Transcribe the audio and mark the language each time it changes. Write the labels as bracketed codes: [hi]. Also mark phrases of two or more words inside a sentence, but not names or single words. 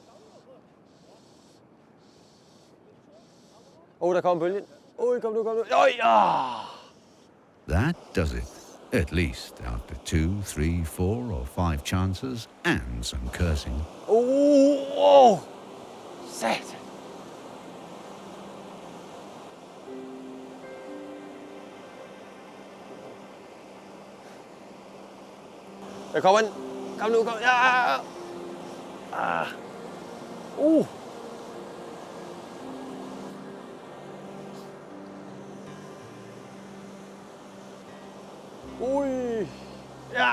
[da] Der kom bølgen. Kom nu. Ja! [en] That does it, at least after 2, 3, 4 or 5 chances and some cursing. [da] Sat. Der kommer den. Kom nu. Ja! Ui! Ja!